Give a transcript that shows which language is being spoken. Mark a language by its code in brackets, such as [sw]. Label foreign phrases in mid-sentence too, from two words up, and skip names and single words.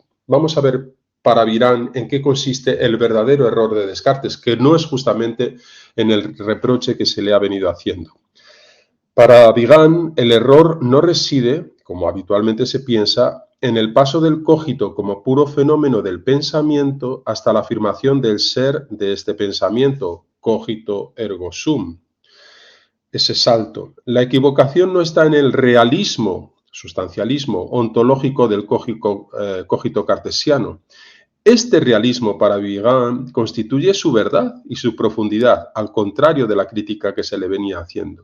[es] Vamos a ver para Vigan en qué consiste el verdadero error de Descartes, que no es justamente en el reproche que se le ha venido haciendo. Para Vigan, el error no reside, como habitualmente se piensa, en el paso del cogito como puro fenómeno del pensamiento hasta la afirmación del ser de este pensamiento, [la] cogito ergo sum. [es] Ese salto. La equivocación no está en el realismo, sustancialismo ontológico del cogito cartesiano. Este realismo para Vigan constituye su verdad y su profundidad, al contrario de la crítica que se le venía haciendo.